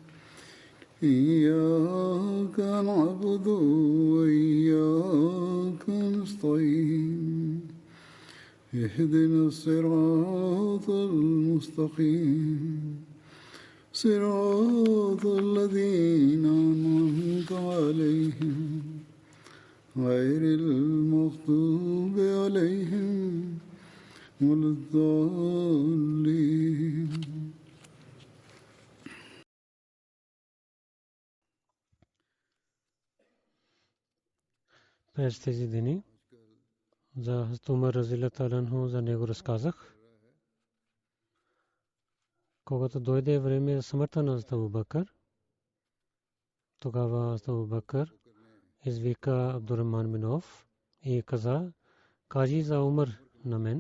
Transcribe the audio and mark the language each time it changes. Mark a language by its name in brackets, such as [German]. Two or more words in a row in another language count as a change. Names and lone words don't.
[Arabic] إياك نعبد وإياك نستعين اهدنا الصراط المستقيم صراط الذين أنعمت عليهم غير المغضوب عليهم ولا الضالين. [Bulgarian] През тези дни за Хазрат Умар [Arabic] رضي الله عنه [Bulgarian] за него разказах. Когато дойде време за смъртта на Хазрат Абу Бакър, тогава Хазрат Абу Бакър извика Абдурахман бин Ауф и каза: кажи за Умар на мен.